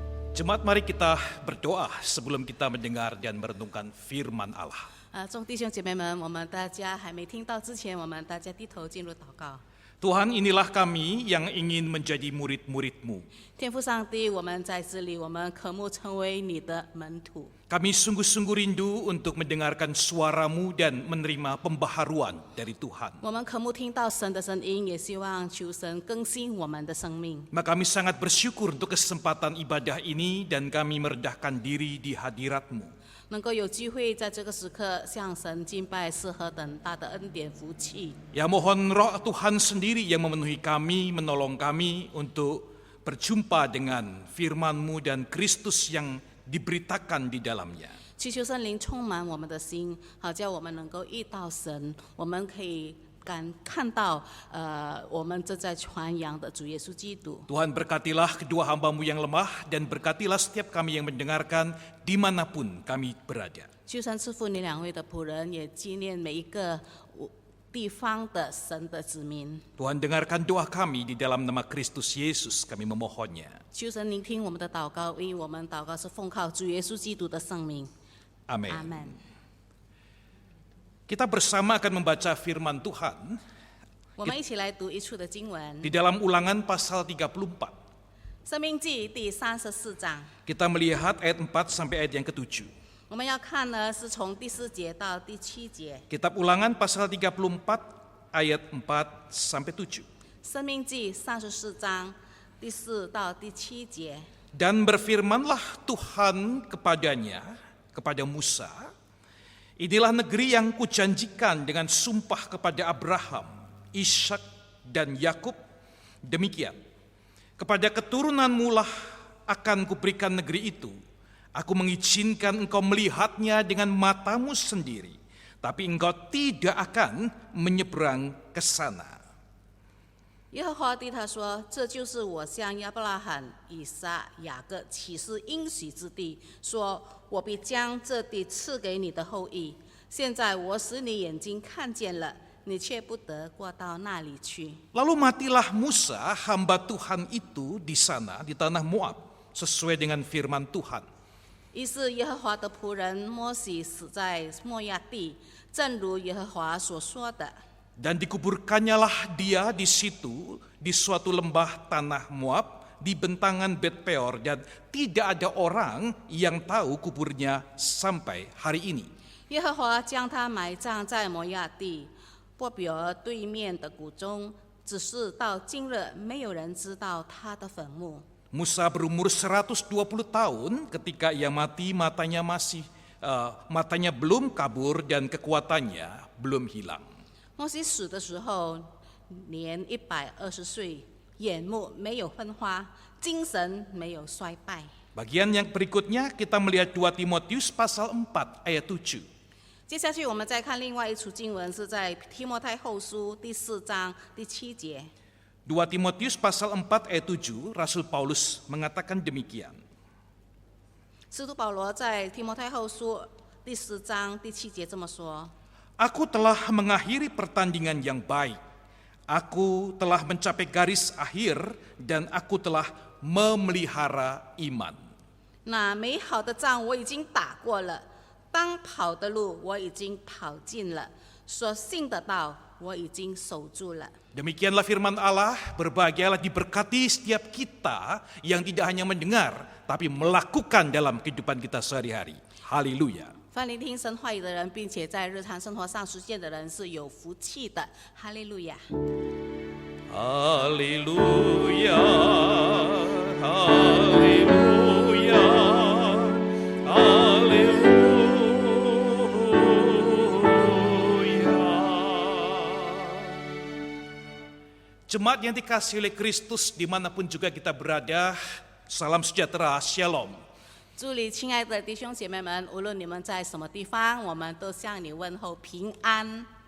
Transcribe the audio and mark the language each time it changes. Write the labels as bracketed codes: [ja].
[id] Jemaat, mari kita berdoa sebelum kita mendengar dan merenungkan firman Allah. [zh] 众弟兄姐妹们，我们大家还没听到之前，我们大家低头进入祷告。 [id] Tuhan, inilah kami yang ingin menjadi murid-murid-Mu. [zh] 天父上帝，我们在这里，我们渴慕成为你的门徒。 [id] Kami sungguh-sungguh rindu untuk mendengarkan suara-Mu dan menerima pembaharuan dari Tuhan. [zh] 我们渴慕听到神的声音，也希望求神更新我们的生命。 [id] Maka kami sangat bersyukur untuk kesempatan ibadah ini dan kami merendahkan diri di hadirat-Mu. [zh] 能够有机会在这个时刻向神敬拜，是何等大的恩典福气。 [id] Ya, mohon roh Tuhan sendiri yang memenuhi kami, menolong kami untuk berjumpa dengan firman-Mu dan Kristus yang diberitakan di dalamnya. [zh] 祈求圣灵充满我们的心，好叫我们能够遇到神，我们可以看到我们正在传扬的主耶稣基督。 [id] Tuhan, berkatilah kedua hamba-Mu yang lemah dan berkatilah setiap kami yang mendengarkan dimanapun kami berada. [zh] 求神赐福你两位的仆人，也纪念每一个地方的神的子民。 [id] Tuhan, dengarkan doa kami di dalam nama Kristus Yesus, kami memohonnya. [zh] 求神聆听我们的祷告，因为我们祷告是奉靠主耶稣基督的圣名。 [id] Amin. [zh] 阿门。 [id] Kita bersama akan membaca firman Tuhan [zh] 我们一起来读一处的经文， [id] di dalam Ulangan pasal 34. [zh] 《申命记》第34章。 [id] Kita melihat ayat 4 sampai ayat yang ke-7. [zh] 我们要看呢，是从第4节到第7节。 [id] Kitab Ulangan pasal 34 ayat 4 sampai 7. [zh] 《申命记》34章第4到第7节。 [id] Dan berfirmanlah Tuhan kepada Musa, inilah negeri yang kujanjikan dengan sumpah kepada Abraham, Ishak, dan Yakub. Demikian, kepada keturunanmu lah akan kuberikan negeri itu. Aku mengizinkan engkau melihatnya dengan matamu sendiri, tapi engkau tidak akan menyeberang ke sana. [zh] 耶和华对他说：“这就是我向亚伯拉罕、以撒、雅各起誓应许之地，说我必将这地赐给你的后裔。现在我使你眼睛看见了，你却不得过到那里去。” [id] Lalu matilah Musa, hamba Tuhan itu di sana, di tanah Moab, sesuai dengan firman Tuhan. [zh] 于是耶和华的仆人摩西死在摩亚地，正如耶和华所说的。 [id] Dan dikuburkannyalah dia di situ, di suatu lembah tanah Moab, di bentangan Bet Peor, dan tidak ada orang yang tahu kuburnya sampai hari ini. [zh] 耶和华将他埋葬在摩亚地波比尔对面的谷中，只是到今日没有人知道他的坟墓。 [id] Musa berumur 120 tahun ketika ia mati, matanya belum kabur dan kekuatannya belum hilang. [zh] 摩西死的时候年120岁，眼目没有昏花，精神没有衰败。 [id] Bagian yang berikutnya kita melihat 2 Timotius pasal 4 ayat 7. [zh] 接下去我们再看另外一处经文，是在提摩太后书第4章第7节。 [id] 2 Timotius pasal 4 ayat 7, Rasul Paulus mengatakan demikian. [zh] 使徒保罗在提摩太后书第4章第7节这么说： [id] Aku telah mengakhiri pertandingan yang baik. Aku telah mencapai garis akhir dan aku telah memelihara iman. [zh] 那美好的仗我已经打过了，当跑的路我已经跑尽了，所信的道我已经守住了。 [id] Demikianlah firman Allah, berbahagialah diberkati setiap kita yang tidak hanya mendengar, tapi melakukan dalam kehidupan kita sehari-hari. Haleluya. [zh] 凡聆听神话语的人，并且在日常生活上实践的人是有福气的。哈利路亚！ [id] Haleluya, haleluya, haleluya. Jemaat yang dikasihi oleh Kristus dimanapun juga kita berada, salam sejahtera, shalom. [zh] 祝你亲爱的弟兄姐妹们，无论你们在什么地方，我们都向你问候平安。